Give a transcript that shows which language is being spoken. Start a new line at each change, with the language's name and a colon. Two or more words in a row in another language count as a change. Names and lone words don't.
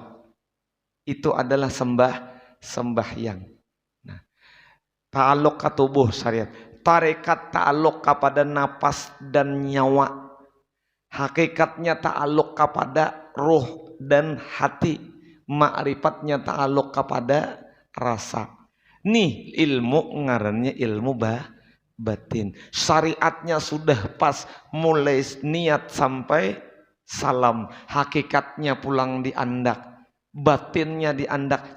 Indonesian: Itu adalah sembahyang. Nah, ta'aluk ke tubuh syariat. Tarekat ta'aluk kepada napas dan nyawa. Hakikatnya ta'aluk kepada ruh dan hati. Ma'rifatnya ta'aluk kepada rasa.
Banjar: Nih ilmu ngarannya ilmu batin.
Indonesian: Syariatnya sudah pas mulai niat sampai salam.
Banjar: Hakikatnya pulang diandak, batinnya diandak.